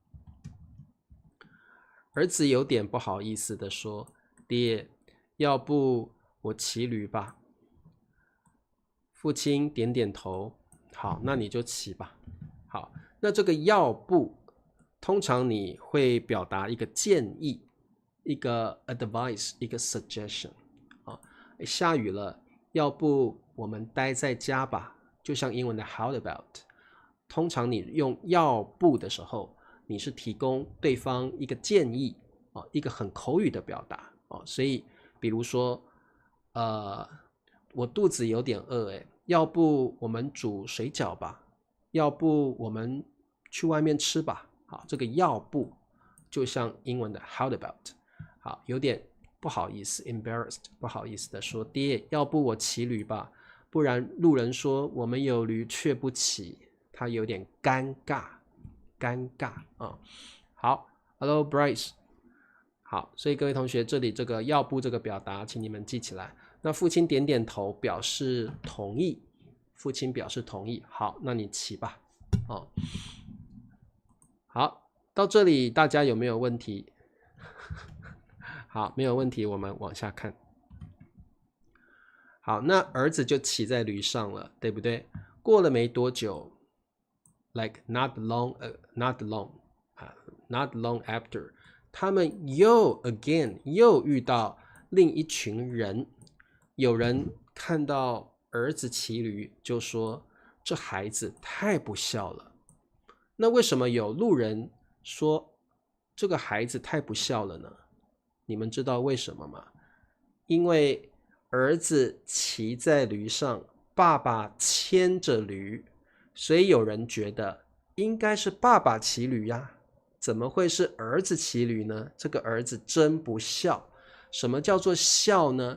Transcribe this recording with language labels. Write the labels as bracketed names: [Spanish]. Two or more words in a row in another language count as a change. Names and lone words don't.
[Chinese] 兒子有點不好意思地說：“爹，要不我騎驢吧？” 父親點點頭：“好，那你就騎吧。” 好，那這個要不，通常你會表達一個建議，一個 advice， 一個 suggestion。下雨了，要不我們待在家吧？就像英文的 [English] How about？ [Chinese] 通常你用要不的時候，你是提供對方一個建議，一個很口語的表達，所以比如說我肚子有點餓，要不我們煮水餃吧，要不我們去外面吃吧。好，這個要不就像英文的 [English] how about。 [Chinese] 好，有點不好意思 embarrassed， 不好意思的說：“爹，要不我騎驢吧，不然路人說我們有驢卻不騎。” 他有點尷尬好 ，Hello Bryce。好，所以各位同學，這裡這個要不這個表達，請你們記起來。那父親點點頭表示同意，好，那你騎吧。好，到這裡大家有沒有問題？好，沒有問題，我們往下看。好，那兒子就騎在驢上了，對不對？過了沒多久 ， [English] like not long after， [Chinese] 他們又遇到另一群人，有人看到兒子騎驢就說這孩子太不孝了。那為什麼有路人說這個孩子太不孝了呢？你們知道為什麼嗎？因為兒子騎在驢上，爸爸牽着驢，所以有人覺得應該是爸爸騎驢呀，怎麼會是兒子騎驢呢？這個兒子真不孝。什麼叫做孝呢？